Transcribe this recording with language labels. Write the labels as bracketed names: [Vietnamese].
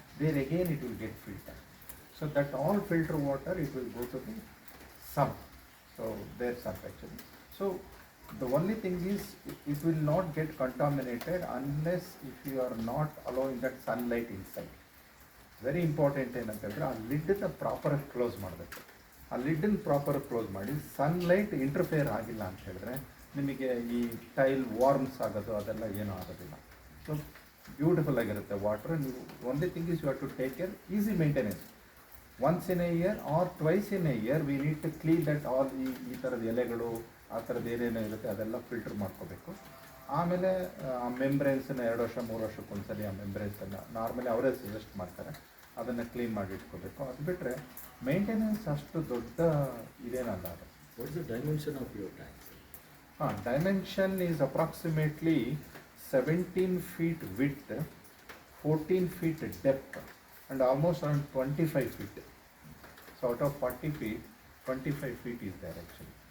[English] There again it will get filtered. So that all filter water, it will go to the sump. So their sump actually. So the only thing is it will not get contaminated unless if you are not allowing that sunlight inside. Very important [Kannada] ಏನಂತಂದ್ರೆ ಆ ಲಿಡ್ನ proper close ಮಾಡಬೇಕು. ಆ ಲಿಡ್ನ proper close ಮಾಡಿ sunlight interfere ಆಗಿಲ್ಲ ಅಂತ ಹೇಳಿದ್ರೆ ನಿಮಗೆ ಈ ಟೈಲ್ ವಾರ್ಮ್ಸ್ ಆಗೋದು ಅದೆಲ್ಲ ಏನೂ ಆಗೋದಿಲ್ಲ. [English] So beautiful ಆಗಿರುತ್ತೆ water. ನೀವು only thing is you have to take care, easy maintenance. Once in a year or twice in a year we need to clean that all. [Kannada] ಈ ಥರದ ಎಲೆಗಳು ಆ ಥರದ್ದು ಏನೇನೋ ಇರುತ್ತೆ ಅದೆಲ್ಲ ಫಿಲ್ಟರ್ ಮಾಡ್ಕೋಬೇಕು. ಆಮೇಲೆ ಆ ಮೆಂಬ್ರೇನ್ಸನ್ನು 2 ವರ್ಷ 3 ವರ್ಷಕ್ಕೊಂದ್ಸಲಿ ಆ ಮೆಂಬ್ರೇನ್ಸನ್ನು ನಾರ್ಮಲಿ ಅವರೇ ಸಜೆಸ್ಟ್ ಮಾಡ್ತಾರೆ, ಅದನ್ನು ಕ್ಲೀನ್ ಮಾಡಿ ಇಟ್ಕೋಬೇಕು. ಅದು ಬಿಟ್ಟರೆ ಮೇಂಟೆನೆನ್ಸ್ ಅಷ್ಟು ದೊಡ್ಡ ಇದೇನಲ್ಲ ಅದು. [English] What is the dimension of your tank? Dimension is approximately 17 feet width, 14 feet depth, and almost around 25 feet. So out of 40 feet, 25 feet is there actually.